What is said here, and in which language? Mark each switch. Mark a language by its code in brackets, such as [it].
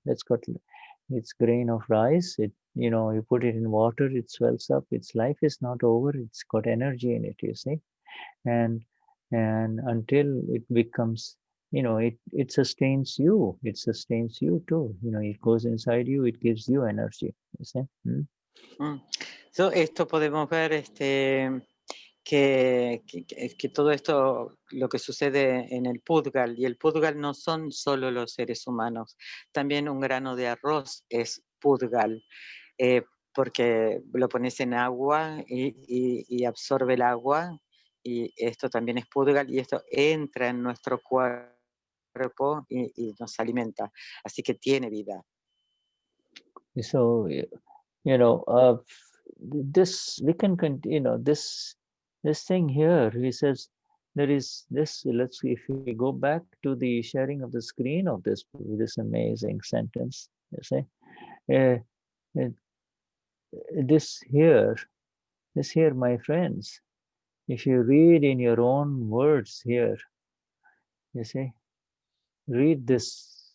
[en] That's got, it's grain of rice, it, you know, you put it in water, it swells up, its life is not over, it's got energy in it, you see. And until it becomes, you know, it sustains you too, you know, it goes inside you, it gives you energy, you see. [es] So, esto podemos ver que todo esto, lo que sucede en el Pudgal, y el Pudgal no son solo los seres humanos, también un grano de arroz es Pudgal, porque lo pones en agua y absorbe el agua, y esto también es Pudgal, y esto entra en nuestro cuerpo y nos alimenta, así que tiene vida. [en] So, you know, this, we can continue, you know, this thing here, he says, there is this, let's see, if we go back to the sharing of the screen of this amazing sentence, you see, this here, my friends, if you read in your own words here, you see, read this,